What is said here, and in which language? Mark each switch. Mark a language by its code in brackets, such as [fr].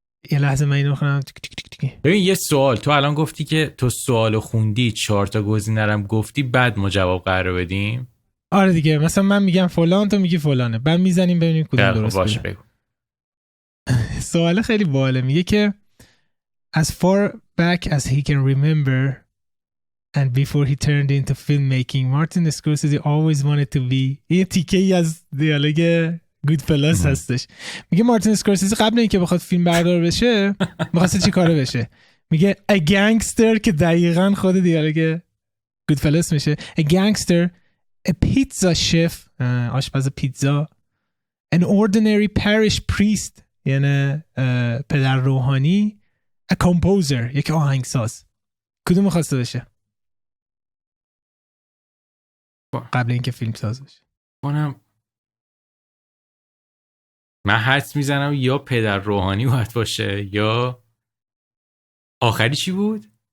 [fa] یه لحظه من اینو بخونم. ببین یه سوال، تو الان گفتی که تو سوالو خوندی، 4 تا گزینه رو گفتی، بعد ما جواب قرار بدیم. آره دیگه، مثلا من میگم فلان تو میگی فلانه، بعد میزنیم ببینیم کدوم درست باشه بگو. [en] سوال خیلی باحاله، میگه که as far back as he can remember and before he turned into filmmaking, Martin Scorsese always wanted to be. [fa] یه تیکه ای از دیالوگ Goodfellas هستش. میگه مارتین اسکورسیزی قبل اینکه بخواد فیلم بردار بشه می‌خواسته چی کاره بشه؟ میگه a gangster، که دقیقاً خود دیالوگ Goodfellas میشه. [en] a gangster, a pizza chef، آشپز pizza, an ordinary parish priest، یعنی پدر روحانی، a composer، یک آهنگساز. [fa] کدوم می‌خواسته بشه قبل اینکه فیلم ساز بشه؟ من حدس میزنم یا پدر روحانی باید باشه یا آخری چی بود؟